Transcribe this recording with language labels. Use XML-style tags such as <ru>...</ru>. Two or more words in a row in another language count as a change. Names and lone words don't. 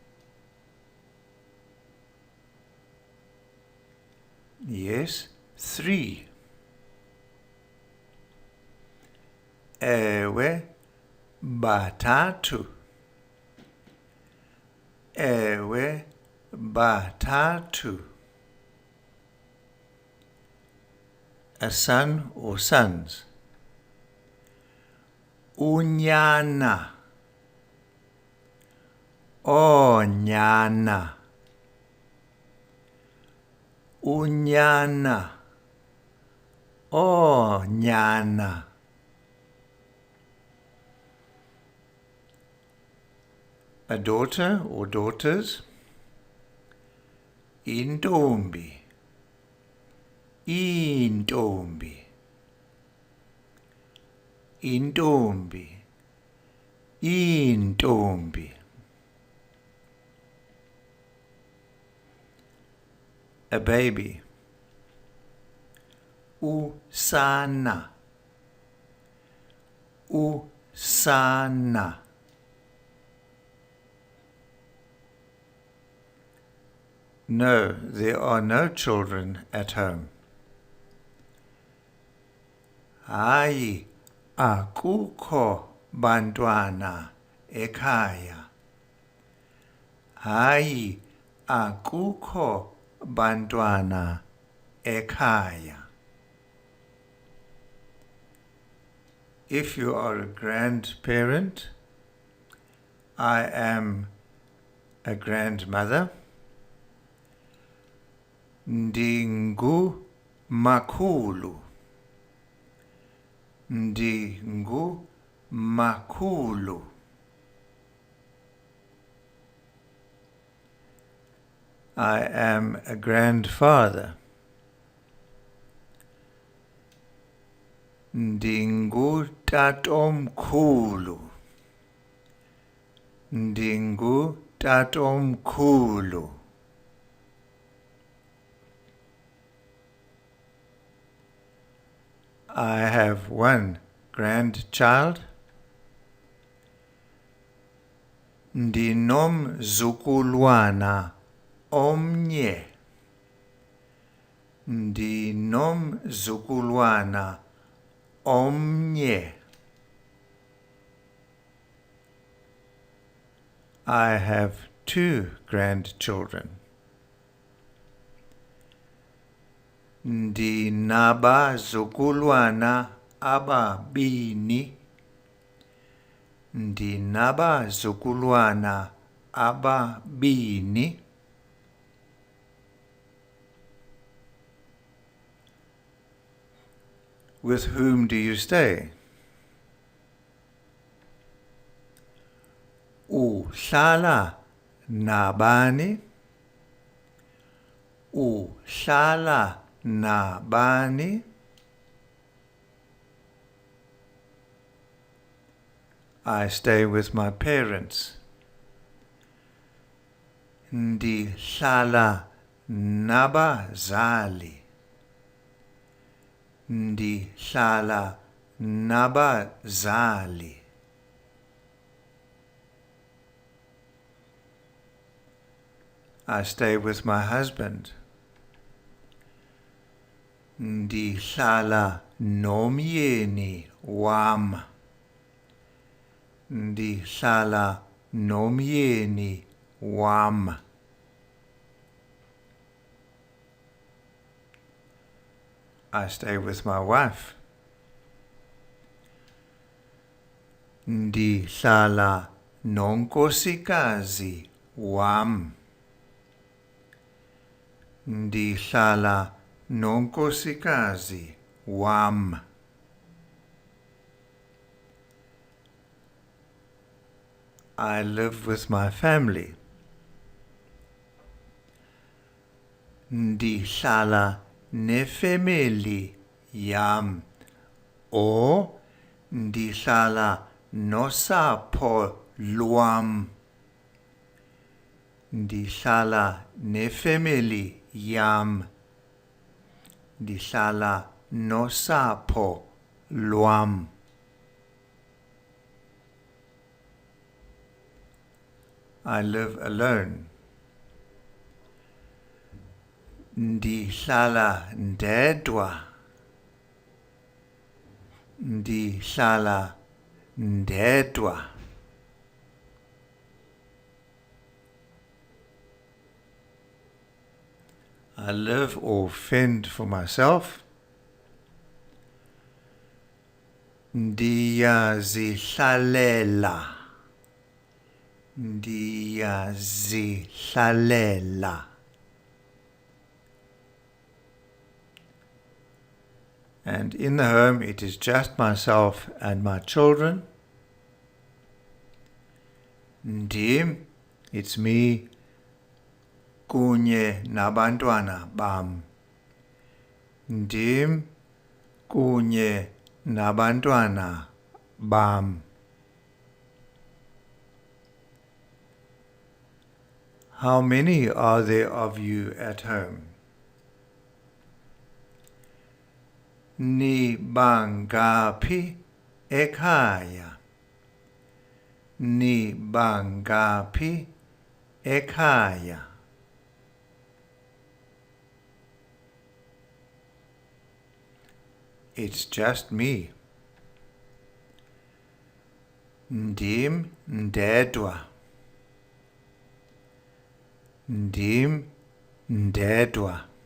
<en>Yes, three.</en> <xh>Ewe batatu. Ewe batatu.</xh> <en>A son or sons.</en> <xh>Unyana. Onyana. Unyana. Onyana.</xh> <en>A daughter or daughters.</en> <xh>Intombi. Intombi. Intombi.</xh> <en>Intombi. A baby.</en> <xh>Usana. Usana. sana.</xh> <en>No, there are no children at home.</en> <xh>Hayi, akukho bantwana ekhaya. Hayi, akukho bantwana ekhaya.</xh> <en>If you are a grandparent, I am a grandmother.</en> <xh>Ndingu makhulu. Ndingu makhulu.</xh> <en>I am a grandfather.</en> <xh>Ndingu tatomkhulu. Ndingu tatomkhulu.</xh> <en>I have one grandchild.</en> <xh>Ndinomzukulwana omnye. Ndinomzukulwana omnye.</xh> <en>I have two grandchildren.</en> <xh>Ndinabazukulwana ababini. Ndinabazukulwana ababini.</xh> <en>With whom do you stay?</en> <xh>Uhlala nabani? Uhlala nabani?</xh> <en>I stay with my parents.</en> <xh>Ndihlala nabazali. Ndihlala nabazali.</xh> <en>I stay with my husband.</en> <xh>Ndihlala nomyeni wam. Ndihlala nomyeni wam.</xh> <en>I stay with my wife.</en> <xh>Ndihlala nonkosikazi wam. Ndihlala nonkosikazi wam.</xh> <en>I live with my family.</en> <xh>Ndihlala nefamily yam. Or ndihlala nosapho lwam. Ndihlala nefamily yam. Ndihlala nosapho lwam.</xh> <en>I live alone.</en> <xh>Ndihlala ndedwa. Ndihlala ndedwa.</xh> <en>I live or fend for myself.</en> <xh>Ndiyazihlalela. Ndiyazihlalela.</xh> <en>And in the home, it is just myself and my children. Ndim, it's me,</en> <xh>kunye nabantwana bam. Ndim, kunye nabantwana bam.</xh> <en>How many are there of you at home?</en> <xh>Ni bangapi ekhaya? Nibangaphi ekhaya?</xh> <en>It's just me.</en> <xh>Ndim ndedwa. Ndim ndedwa.</xh>